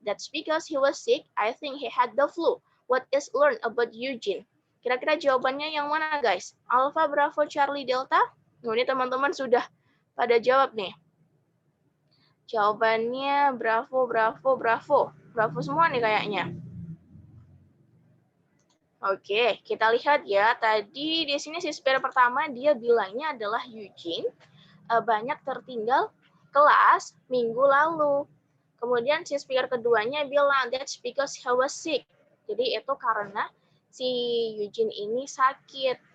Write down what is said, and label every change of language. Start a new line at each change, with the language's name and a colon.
English: That's because he was sick. I think he had the flu. What is learned about Eugene?
Indonesian: Kira-kira jawabannya yang mana, guys? Alpha, Bravo, Charlie, Delta? Nah, ini teman-teman sudah pada jawab nih. Jawabannya Bravo, Bravo, Bravo. Bravo semua nih kayaknya. Oke, kita lihat ya. Tadi di sini si speaker pertama dia bilangnya adalah Eugene banyak tertinggal kelas minggu lalu. Kemudian si speaker keduanya bilang
English: that's because he was sick.
Indonesian: Jadi itu karena si Eugene ini sakit.